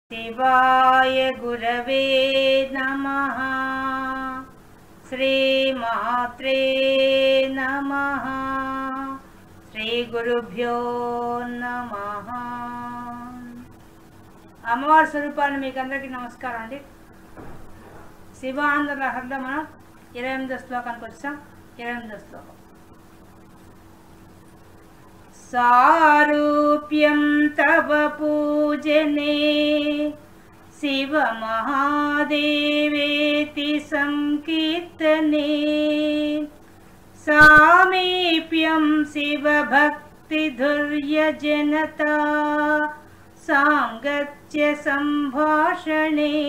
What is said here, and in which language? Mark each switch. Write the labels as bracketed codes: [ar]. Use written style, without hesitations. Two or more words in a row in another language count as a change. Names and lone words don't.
[sa] शिवाय गुरवे नमः। श्रीमात्रे नमः। श्री गुरुभ्यो नमः। [te] అమ్మవారి స్వరూపాన్ని మీకు అందరికీ నమస్కారం అండి. శివానంద లహరిలో మనం 28వ శ్లోకానికి వచ్చాం. 28వ శ్లోకం. [sa] सारूप्यं तव पूजने शिव महादेवेति संकीर्तने सामीप्यं शिव भक्ति धुर्यजनता सांगत्य संभाषणे